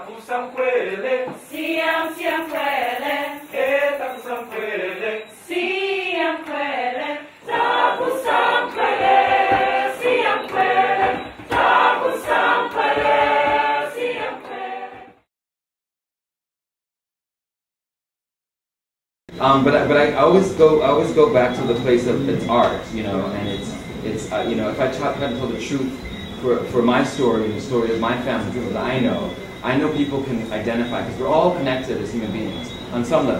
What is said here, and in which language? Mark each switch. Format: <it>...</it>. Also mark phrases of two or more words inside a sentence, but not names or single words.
<en>samkwele, Siam siam kwele, taku samkwele, siam kwele, taku sam kwele, siam kwele, taku sam kwele, siam kwele. But I always go back to the place of its art, you know, and it's you know, if I try to tell the truth for my story and the story of my family, people that I know people can identify, because we're all connected as human beings on some level.</en>